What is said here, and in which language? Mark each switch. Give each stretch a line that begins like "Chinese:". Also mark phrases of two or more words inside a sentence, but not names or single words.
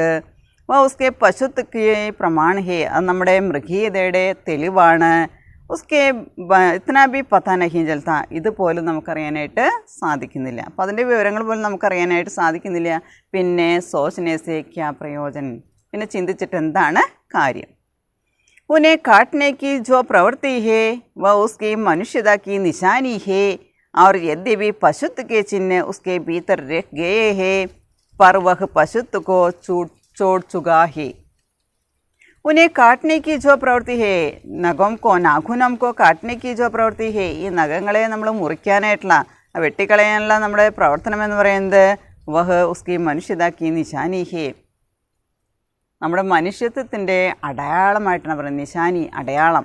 Malayalam: അപ്പോൾ
Hindi: उसके पशुत्व का प्रमाण है,
Malayalam: അത് നമ്മുടെ മൃഗീയതയുടെ തെളിവാണ്.
Hindi: उसके इतना भी पता नहीं चलता,
Malayalam: ഇതുപോലും നമുക്കറിയാനായിട്ട് സാധിക്കുന്നില്ല. അപ്പോൾ അതിൻ്റെ വിവരങ്ങൾ പോലും നമുക്കറിയാനായിട്ട് സാധിക്കുന്നില്ല. പിന്നെ
Hindi: सोचने से क्या प्रयोजन,
Malayalam: പിന്നെ ചിന്തിച്ചിട്ട് എന്താണ് കാര്യം?
Hindi: उन्हें काटने की जो प्रवृत्ति है वह उसकी मनुष्यता की निशानी है, और यद्यपि पशुत्व के चिन्ह उसके भीतर रह गए हैं पर वह पशुत्व को छोड़ चुका है. उन्हें काटने की जो प्रवृत्ति है, नाखूनों को काटने की जो प्रवृत्ति है,
Malayalam: ഈ നഖങ്ങളെ നമ്മൾ മുറിക്കാനായിട്ടുള്ള, വെട്ടിക്കളയാനുള്ള നമ്മുടെ പ്രവർത്തനം എന്ന് പറയുന്നത്
Hindi: वह उसकी मनुष्यता की निशानी है,
Malayalam: നമ്മുടെ മനുഷ്യത്വത്തിൻ്റെ അടയാളമായിട്ടാണ് പറയുന്നത്. നിശാനി, അടയാളം.